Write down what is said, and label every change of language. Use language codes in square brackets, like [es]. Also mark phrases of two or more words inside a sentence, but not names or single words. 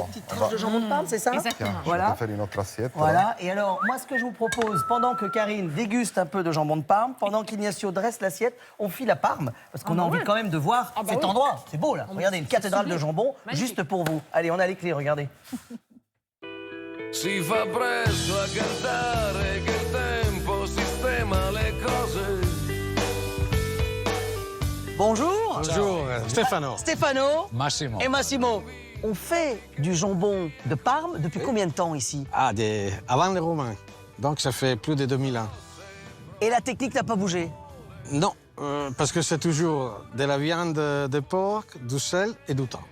[fr] Les petites tranches de jambon de Parme, c'est ça? Exactement. Tiens, Voilà. je vais te faire une autre assiette. Voilà. Et alors, moi, ce que je vous propose, pendant que Karine déguste un peu de jambon de Parme, pendant qu'Ignacio dresse l'assiette, on file à Parme, parce qu'on a envie quand même de voir cet endroit. C'est beau, là. Regardez, une cathédrale de jambon, juste pour vous. Allez, on a les clés, regardez. [it] Si fa presto a cantare che il tempo sistema le cose. [fr] Bonjour. Bonjour, Stefano. Stéphano Massimo. et Massimo. On fait du jambon de Parme depuis combien de temps ici? Ah, avant les Romains. Donc ça fait plus de 2000 ans. Et la technique n'a pas bougé? Non, parce que c'est toujours de la viande de porc, du sel et du thon.